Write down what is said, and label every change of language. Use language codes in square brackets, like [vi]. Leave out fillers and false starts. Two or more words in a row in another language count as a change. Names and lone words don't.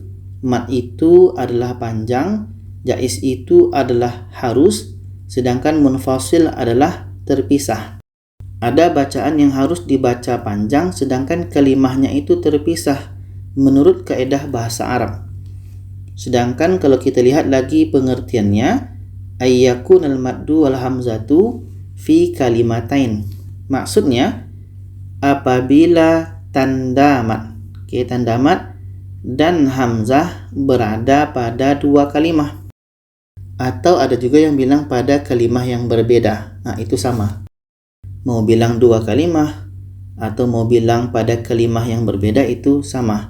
[id] Mat itu adalah panjang, jaiz itu adalah harus, sedangkan munfasil adalah terpisah. Ada bacaan yang harus dibaca panjang sedangkan kalimahnya itu terpisah menurut kaedah bahasa Arab. Sedangkan kalau kita lihat lagi pengertiannya, [ar] أن يكون المد والهمزة في كلمتين. [id] Maksudnya apabila tanda mat, tanda mat dan hamzah berada pada dua kalimah. Atau ada juga yang bilang pada kalimah yang berbeda. Nah, itu sama. Mau bilang dua kalimah atau mau bilang pada kalimah yang berbeda itu sama.